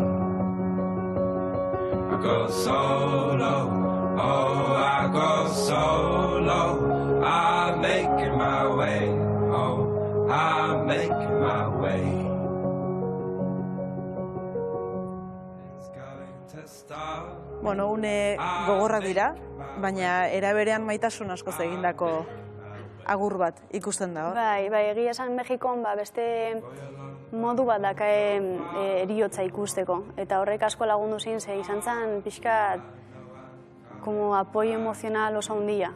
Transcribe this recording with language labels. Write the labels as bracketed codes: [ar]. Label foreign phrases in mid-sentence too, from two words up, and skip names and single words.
[en] I go solo, oh I go solo. I'm making my way home, I'm making my way. It's going to stop. [eu] Une gogorrak dira, baina eraberean maitasun askoz egindako agur bat ikusten da, hor? Bai, egia esan Mexikon beste modu bat dakae eriotza ikusteko. Eta horrek asko lagundu zin, ze izan zen pixkat [es] como apoio [eu] emozional oso handia.